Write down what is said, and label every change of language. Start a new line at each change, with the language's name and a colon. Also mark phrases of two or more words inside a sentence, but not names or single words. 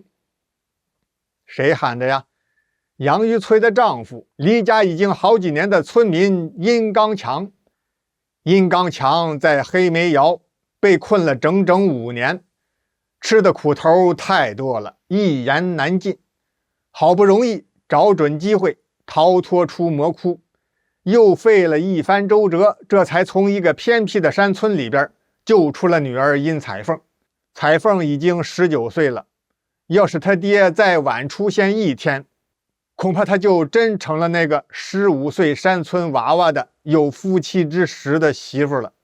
Chinese: 誰喊的呀？楊玉翠的丈夫，離家已經好幾年的村民殷剛強。殷刚強在黑煤窑被困了整整5年，吃的苦頭太多了，一言難盡。好不容易找準機會逃脫出魔窟，又費了一番周折，這才從一個偏僻的山村裡邊救出了女兒殷彩鳳。彩鳳已經19歲了，要是他爹再晚出現1天，恐怕他就真成了那個15歲山村娃娃的有夫妻之實的媳婦了。